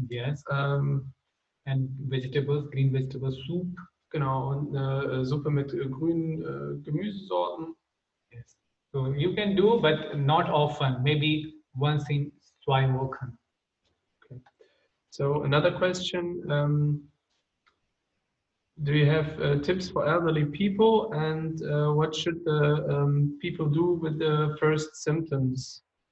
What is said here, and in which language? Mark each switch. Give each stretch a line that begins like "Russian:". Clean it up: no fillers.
English: Yes. And vegetables, green vegetable soup.
German: Genau, und eine Suppe mit grünen Gemüsesorten.
English: Yes. So you can do, but not often. Maybe once in 2
German: Wochen.
English: Okay. So another question, do you have tips for elderly people, and what should the people do with the first symptoms?